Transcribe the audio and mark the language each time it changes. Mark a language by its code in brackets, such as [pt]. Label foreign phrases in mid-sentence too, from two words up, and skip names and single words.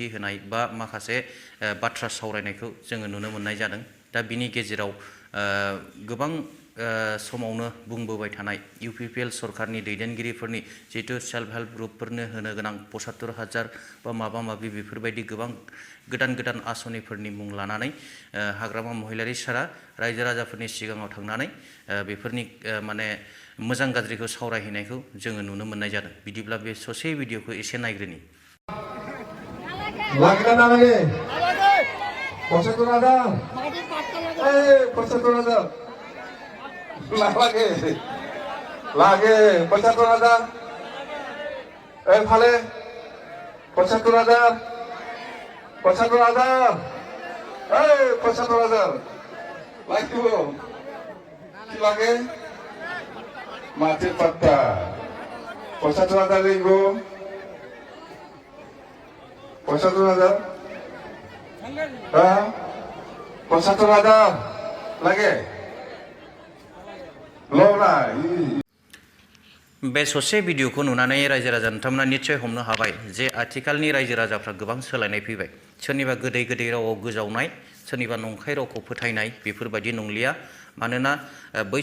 [brx] होनाय बा माखासे बाथ्रा सावरायनायखौ जोङो नुनो मोननाय जादों दा बिनि गेजेराव गोबां समावनो बुंबोबाय थानाय UPPL सरकारनि दैदेनगिरिफोरनि जितु [en] self help [brx] ग्रुपफोरनो होनो गोनां 75,000 बा माबा माबि बेफोरबायदि गोबां गोदान आसनिफोरनि मुं लानानै हाग्रामा महिलारि सारा रायजो राजाफोरनि सिगाङाव थांनानै बेफोरनि माने मोजां गाज्रिखौ सावरायहैनायखौ जोङो नुनो मोननाय जादों बिदिब्ला बे ससे भिडिअखौ एसे नायग्रोनि [as] Lagi 75,000 ভালে 75,000 75,000 লাগিব কি লাগে মাটির পাত্তা 75,000 লাগিব 75,000 হ্যাঁ 75,000 লাগে [brx] बे ससे भिडिअखौ नुनानै रायजो राजा नोंथांमोना निश्चय हमनो हाबाय जे आथिखालनि रायजो राजाफ्रा गोबां सोलायनाय फैबाय सोरनिबा गोदै रावाव गोजावनाय सोरनिबा नंखाय रावखौ फोथायनाय बेफोरबायदि नंलिया मानोना बै